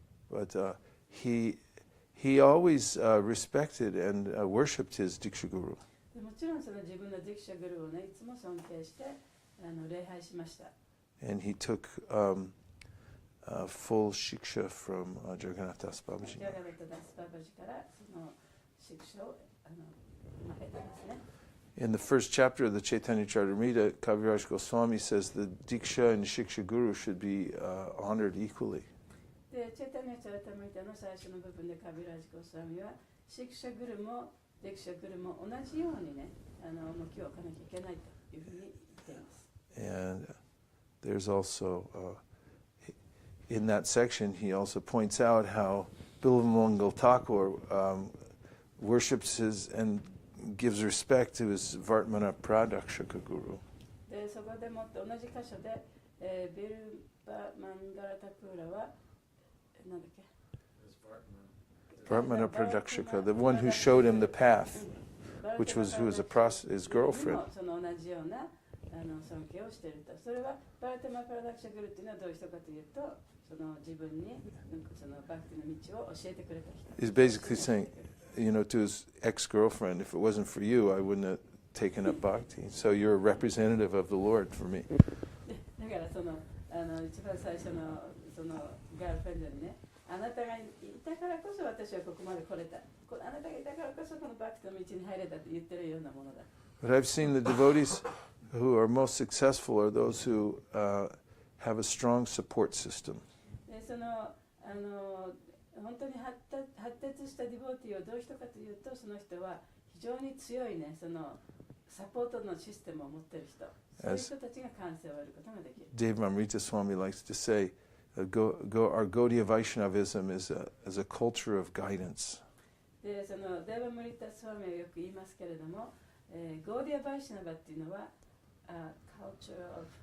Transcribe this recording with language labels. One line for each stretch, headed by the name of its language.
English: But he always respected and worshipped his Diksha Guru.
Japanese: でもちろんその自分のディクシャグルをねいつも尊敬して礼拝しました。
English: And he took full shiksha from Jagannath Das
Japanese: ジ
English: Babaji
Japanese: ャガナ
English: Maharaj.
Japanese: テダス・バーバジからそのシクシャを受けたんですね。
English: In the first chapter of the Chaitanya Charitamrita, Kaviraj Goswami says the Diksha and Shiksha Guru should be honored equally.
Japanese: でチェタニャチャラタムリタの最初の部分でカビラジゴスワミはシクシャグルもディクシャグルも同じようにね重きを置かなきゃいけないというふうに言っています。
English: And there's also, in that section, he also points out how Bilamangal Thakur worships his and gives respect to his Vartmana Pradakshaka Guru.
Japanese: でそこでもって同じ箇所で、ビルバ・マンガラタクーラはなんだっけ
English: Vartmana Pradakshaka, the one who showed him the path, which was who was his girlfriend.
Japanese: その同じような尊敬をしていると。それはバルテマ・プラダクシャグルっていうのはどういう人かというとその自分にそのバクティの道を教えてくれた人。
English: He's basically saying, you know, to his ex-girlfriend, if it wasn't for you, I wouldn't have taken up bhakti. So you're a representative of the Lord for me.
Japanese: だからその一番最初のそのガールフレンドにね、あなたがいたからこそ私はここまで来れた。あなたがいたからこそこのバクティの道に入れたって言ってるようなものだ。
English: But I've seen the devotees who are most successful are those who have a strong support system.
Japanese: でその本当に発達したディボーティーはどういう人かというとその人は非常に強いねそのサポートのシステムを持っている人、そういう人たちが感性を得ることができる。
English: Dave Amrita Swami likes to say, our Gaudiya Vaishnavism is a culture of guidance.
Japanese: でそのデーバ・ムリタ・スワミはよく言いますけれども、ゴーディア・バイシナバっていうのは
English: culture of